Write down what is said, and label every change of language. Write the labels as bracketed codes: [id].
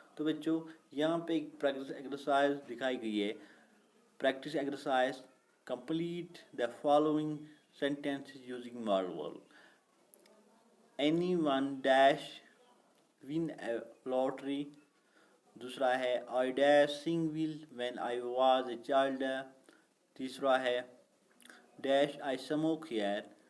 [ur] تو بچوں یہاں پہ ایک پریکٹس ایکسرسائز دکھائی گئی ہے. [en] Practice exercise, complete the following sentences using modal verb. Anyone dash win a lottery. [ur] دوسرا ہے [en] I dash sing will when I was a child. [ur] تیسرا ہے [en] Dash I smoke here.